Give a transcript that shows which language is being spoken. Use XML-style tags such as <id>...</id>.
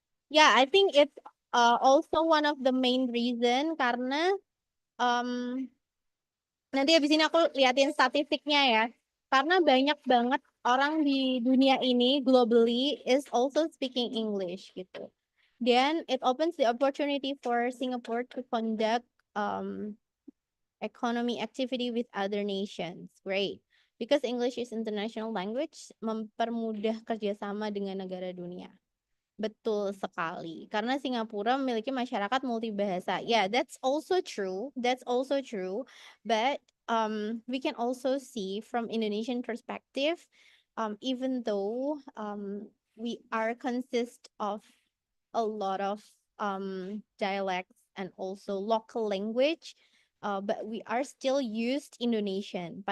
<en>Yeah, I think it's also one of the main reason</en> <id>karena nanti habis ini aku liatin statistiknya ya. Karena banyak banget orang di dunia ini</id> <en>globally is also speaking English</en> <id>gitu.</id> <en>Then it opens the opportunity for Singapore to conduct um, economy activity with other nations. Great. Because English is international language,</en> <id>mempermudah kerjasama dengan negara dunia. Betul sekali. Karena Singapura memiliki masyarakat multibahasa.</id> <en>Yeah, that's also true. That's also true. But we can also see from Indonesian perspective, even though we are consist of a lot of dialects and also local language, but we are still used Indonesian.</en>